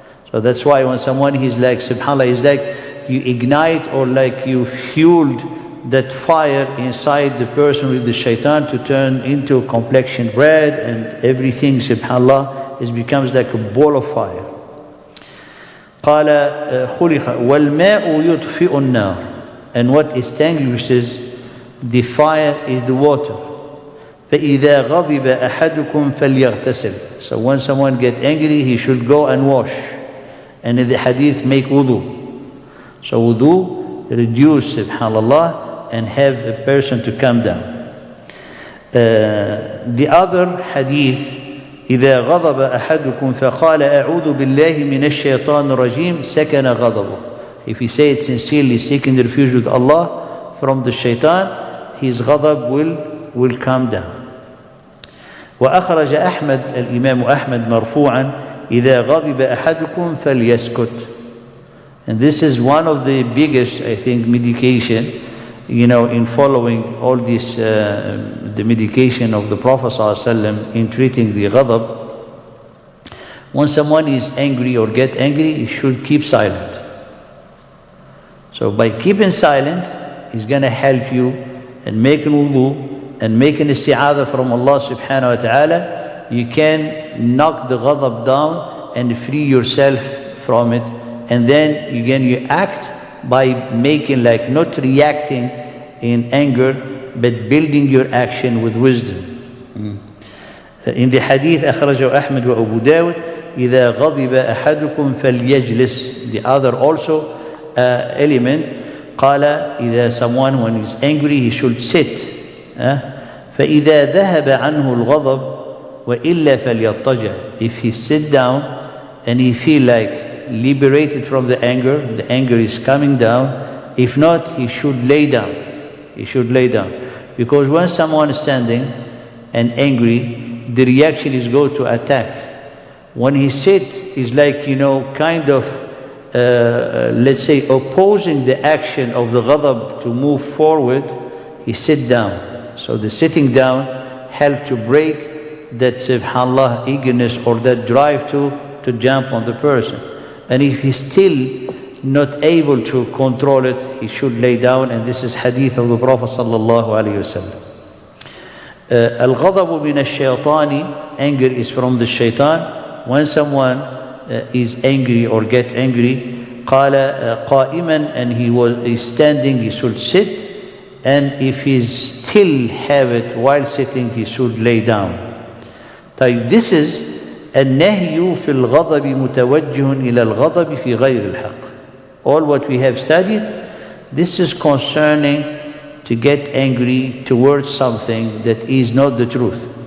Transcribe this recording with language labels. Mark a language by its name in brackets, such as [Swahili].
[English] So that's why when someone is like, subhanAllah, is like you ignite or like you fueled that fire inside the person with the shaitan to turn into complexion red and everything, subhanAllah, it becomes like a ball of fire. [Arabic] قال خلق والماء يطفئ النار. [English] And what extinguishes the fire is the water. [Arabic] فإذا غضب أحدكم فليغتسل. [English] So when someone gets angry, he should go and wash. And in the hadith, make wudu. So wudu, reduce, subhanAllah, and have a person to come down. The other hadith, [Arabic] إذا غضب أحدكم فقال أعوذ بالله من الشيطان الرجيم سكن غضبه. [English] If he say it sincerely, seeking the refuge with Allah from the shaitan, his ghadab will come down. [Arabic] وأخرج أحمد الإمام أحمد مرفوعا إذا غضب أحدكم فليسكت. [English] And this is one of the biggest, I think, medication, in following all this, the medication of the Prophet ﷺ in treating the ghadab. When someone is angry or get angry, he should keep silent. So by keeping silent, he's going to help you and making wudu and making isti'adha from Allah subhanahu wa ta'ala. You can knock the ghadab down and free yourself from it. And then again you act by making, like, not reacting in anger, but building your action with wisdom. In the hadith [Arabic] أخرجه أحمد وأبو داود إذا غضب أحدكم فليجلس. [English] The other also element, [Arabic] قال إذا [English] someone when he's angry he should sit. [Arabic] فإذا ذهب عنه الغضب وإلا فليضطجع. [English] If he sit down and he feel like liberated from the anger is coming down. If not, he should lay down. He should lay down. Because when someone is standing and angry, the reaction is go to attack. When he sits, he's like, kind of, let's say, opposing the action of the ghadab to move forward. He sit down. So the sitting down help to break that, subhanAllah, eagerness or that drive to jump on the person. And if he's still not able to control it, he should lay down. And this is hadith of the Prophet sallallahu alaihi wasallam. [Arabic] Al-ghadabu min al-shaytani, [English] anger is from the shaitan. When someone is angry or get angry, [Arabic] qala qa'iman, [English] and he's standing, he should sit. And if he's still have it while sitting, he should lay down. This is [Arabic] النهي في الغضب متوجه إلى الغضب في غير الحق. [English] All what we have studied, this is concerning to get angry towards something that is not the truth.